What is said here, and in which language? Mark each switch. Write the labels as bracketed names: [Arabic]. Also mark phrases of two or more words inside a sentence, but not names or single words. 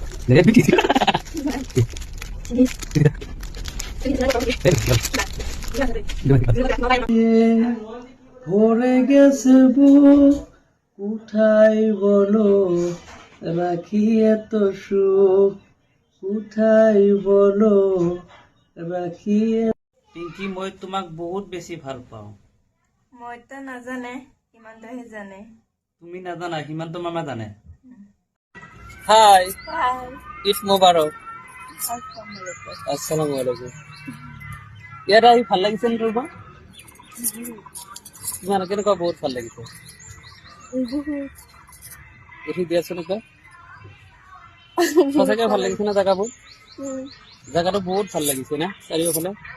[Bangla] ভরে গেছে বুক কোথায় বলো রাখি এত সুখ কোথায় বলো রাখি [Assamese] পিংকি মই তোমাক বহুত বেছি ভাল পাওঁ মইতো নাজানে ইমানটাহে জানে তুমি নাজানা সিমানটো মামা জানে হাই [Arabic] عيد مبارك السلام عليكم [Assamese] ইয়াত আহি ভাল লাগিছে নে তোমাৰ তোমাৰ কেনেকুৱা বহুত ভাল লাগিছে দেখি দিয়াচোন একবাৰ সঁচাকে ভাল লাগিছে না জেগাবোৰ জেগাটো বহুত ভাল লাগিছে না চাৰিওফালে